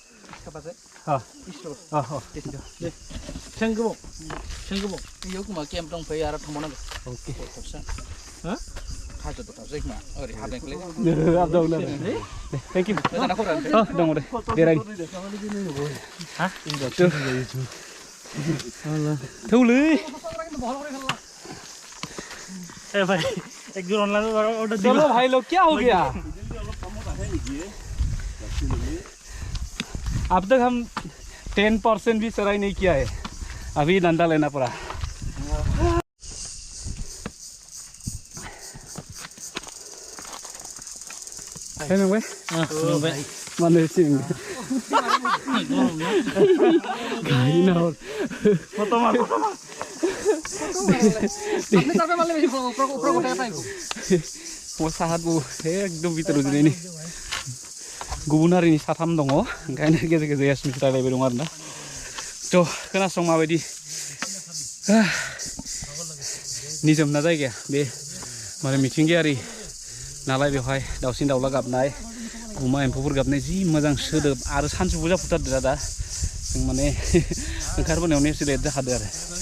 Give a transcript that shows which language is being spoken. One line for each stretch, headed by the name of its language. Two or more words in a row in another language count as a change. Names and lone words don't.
Bodo: इयाव खोमा केम्प दंफैयो आरो थांबावनांगौ अके हाजो दथावसै खोमा ओरै हाबनायखौलाय
English: thank you
Bodo: दङ दे बेरायनो थौलै
Hindi: भाई एक जोर
English: online order
Hindi: चलो भाई लोग क्या हो गया अब तक हम 10% भी चढ़ाई नहीं किया है अभी डंडा लेना पड़ा है ना भाई माने सिंह गाड़ी ना और फोटो मार
Bodo: साहात एकदम भितर जुदि गुबुन हारिनि साथाम दङ ओंखायनो गेजेर गेजेर एसमिस रायलायबाय दं आरोना थ' खोनासं माबायदि निजोमना जायगाया बे माने मिथिंगायारि नालाय बेवहाय दाउसिन दाउला गाबनाय गुमा एम्फौफोर गाबनाय जि मोजां सोदोब आरो सानजौफु जाफुथारदों दा जों माने ओंखारबोनायावनो एसे लेट जाखादो आरो